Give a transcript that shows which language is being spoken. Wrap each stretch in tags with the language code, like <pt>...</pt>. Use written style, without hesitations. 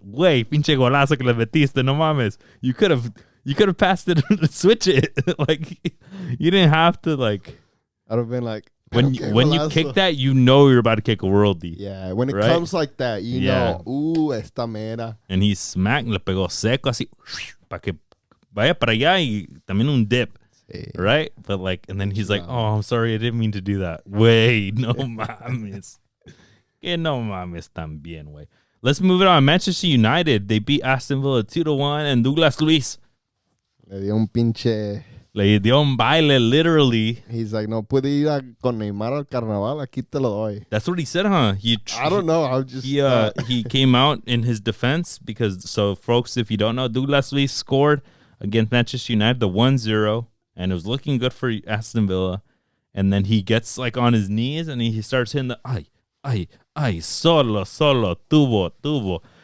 <en>Wait,</en> <es>pinche golazo que le metiste, no mames.</es> <en>You could have passed it and switch it. Like you didn't have to like. I'd have been like, when you kick that, you know you're about to kick a worldie. Yeah, when it right? comes like that, you know,</en> <es>esta mera.</es> <en>And he smacked,</en> <es>le pegó seco así, para que vaya para allá y también un dip. Sí.</es> <en>Right? But like, and then he's like, oh, I'm sorry, I didn't mean to do that.</en> <es>Wait, no mames. Que no mames también, way.</es> <en>Let's move it on. Manchester United, they beat Aston Villa 2-1, and Douglas Luiz</en> <es>le dio un pinche. Le dio un baile,</es> <en>literally. He's like,</en> <es>no puede ir con Neymar al carnaval, aquí te lo doy.</es> <en>That's what he said, huh? I don't know. I'm just. He came out in his defense because, so folks, if you don't know, Douglas Luiz scored against Manchester United, the 1-0, and it was looking good for Aston Villa. And then he gets like on his knees and he starts hitting the,</en> <es>ay, solo, tuvo.</es>